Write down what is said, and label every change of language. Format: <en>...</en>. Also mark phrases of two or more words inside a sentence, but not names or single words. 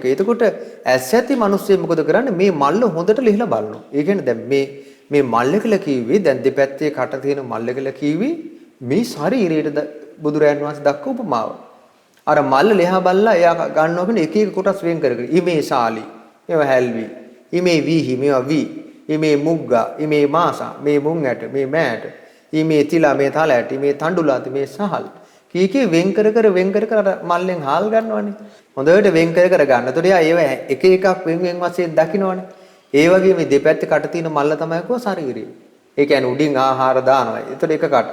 <si>එතකොට ඇස් ඇති මිනිස්සු මොකද කරන්නේ? මේ මල්ල හොඳට ලිහලා බලනවා. ඒ කියන්නේ දැන් මේ මල්ල කියලා කිව්වේ දැන් දෙපැත්තේ කට තියෙන මල්ල කියලා කිව්වේ මේ ශරීරයට බුදුරයන් වහන්සේ දක්ව උපමාව. අර මල්ල ලිහා බලලා එයා ගන්නවා කියන්නේ එක එක කොටස් වෙන් කරගෙන.</si> <pi>ඉමේ ශාලි,</pi> <si>මේවා හැල්වි,</si> <pi>ඉමේ වීහි,</pi> <si>මේවා වී,</si> <pi>ඉමේ මුග්ගා, ඉමේ මාසා,</pi> <si>මේ මුං ඇට, මේ මෑට,</si> <pi>ඉමේ තිලා,</pi> <si>මේ තල ඇට, මේ තණ්ඩුලාති, මේ සහල්. කීකේ වෙන් කර කර මල්ලෙන් හාල් ගන්නවනේ. හොඳට වෙන් කර ගන්න. එතකොට එයා ඒව එක එකක් වෙන් වශයෙන් දකින්නවනේ. ඒ වගේ මේ දෙපැත්තේ කට තියෙන මල්ල තමයි කෝ ශරීරය. ඒ කියන්නේ උඩින් ආහාර දානවා. එතකොට එක කට.</si>